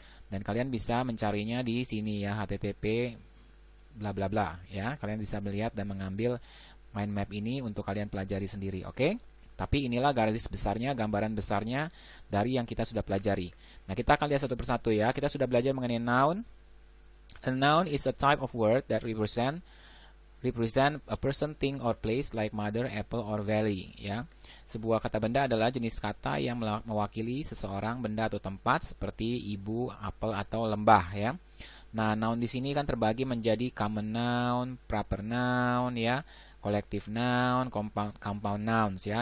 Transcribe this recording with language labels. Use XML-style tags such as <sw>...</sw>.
<id>Dan kalian bisa mencarinya di sini ya, http bla bla bla ya. Kalian bisa melihat dan mengambil mind map ini untuk kalian pelajari sendiri, oke? Tapi inilah garis besarnya, gambaran besarnya dari yang kita sudah pelajari. Nah, kita akan lihat satu persatu ya. Kita sudah belajar mengenai noun.</id> <en>A noun is a type of word that represent a person, thing, or place like mother, apple, or valley.</en> <id>Ya, sebuah kata benda adalah jenis kata yang mewakili seseorang, benda atau tempat seperti ibu, apel, atau lembah. Ya. Nah, noun di sini kan terbagi menjadi common noun, proper noun, ya, collective noun, compound nouns ya.</id>